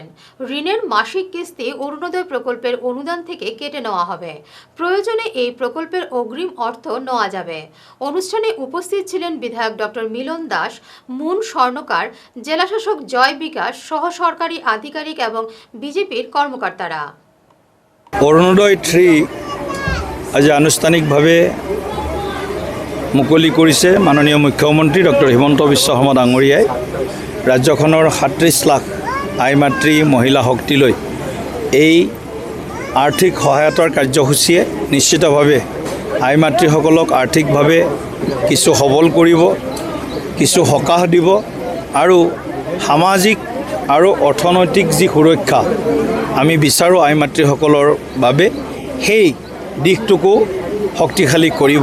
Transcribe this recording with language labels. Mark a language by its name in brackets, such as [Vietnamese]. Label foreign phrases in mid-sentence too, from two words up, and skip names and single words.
[Bangla] ঋণের মাসিক কিস্তি অরুণোদয় প্রকল্পের অনুদান থেকে কেটে নেওয়া হবে। প্রয়োজনে এই প্রকল্পের অগ্রিম অর্থ নেওয়া যাবে। অনুষ্ঠানে উপস্থিত ছিলেন বিধায়ক ডক্টর মিলন দাস, মুন স্বর্ণকার, জেলাশাসক জয় বিকাশ সহ সরকারি আধিকারিক এবং বিজেপির কর্মকর্তারা। [Assamese] অরুণোদয় 3 আজি আনুষ্ঠানিকভাৱে মুকলি কৰিছে মাননীয় মুখ্যমন্ত্ৰী ডক্টৰ হিমন্ত বিশ্ব শৰ্মা ডাঙৰীয়াই। ৰাজ্যখনৰ 37 লাখ আই মাতৃ মহিলা শক্তিলৈ এই আৰ্থিক সহায়তাৰ কাৰ্যসূচীয়ে নিশ্চিতভাৱে আই মাতৃসকলক আৰ্থিকভাৱে কিছু সবল কৰিব, কিছু সকাহ দিব আৰু সামাজিক আৰু অৰ্থনৈতিক যি সুৰক্ষা আমি বিচাৰোঁ আই মাতৃসকলৰ বাবে, সেই দিশটোকো শক্তিশালী কৰিব।